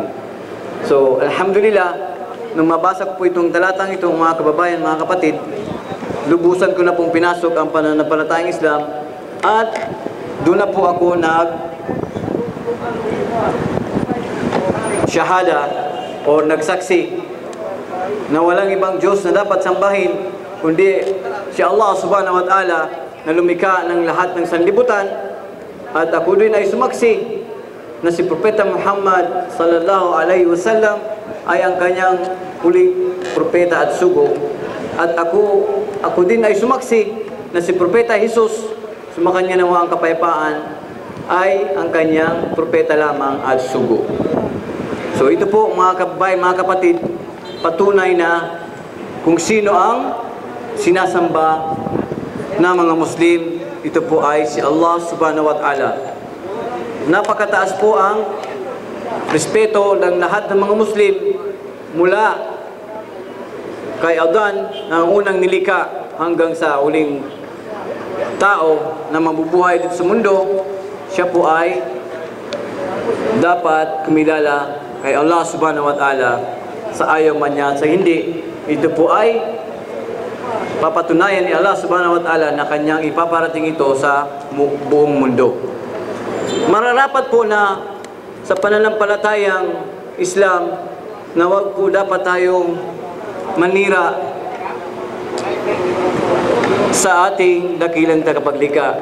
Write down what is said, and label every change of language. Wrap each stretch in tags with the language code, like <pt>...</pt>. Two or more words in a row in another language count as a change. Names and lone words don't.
<tl>So, alhamdulillah, nung mabasa ko po itong talatang itong mga kababayan, mga kapatid, lubusan ko na pong pinasok ang pananampalatayang Islam at doon na po ako shahada o nagsaksi na walang ibang Diyos na dapat sambahin kundi si Allah</tl> <ar>سبحانه و</ar> <tl>ta'ala na lumikha ng lahat ng sanlibutan, at ako din ay sumaksi na si Propeta Muhammad</tl> <ar>صلى الله عليه وسلم</ar> <tl>ay ang kanyang huling propeta at sugo, at ako din ay sumaksi na si Propeta Jesus, sumakanya nawa ang kapayapaan, ay ang kanyang propeta lamang at sugo. So ito po, mga kababayan, mga kapatid, patunay na kung sino ang sinasamba na mga Muslim, ito po ay si Allah</tl> <ar>سبحانه وتعالى.</ar> <tl>Napakataas po ang respeto ng lahat ng mga Muslim mula kay Adan na ang unang nilikha hanggang sa uling tao na mabubuhay dito sa mundo. Siya po ay dapat kumilala kay Allah</tl> <ar>سبحانه وتعالى</ar> <tl>sa ayaw man niya sa hindi. Ito po ay papatunayan ni Allah</tl> <ar>سبحانه وتعالى</ar> <tl>na kanyang ipaparating ito sa buong mundo. Mararapat po na sa pananampalatayang Islam na wag po dapat tayong manira sa ating dakilang tagapaglikha.</tl>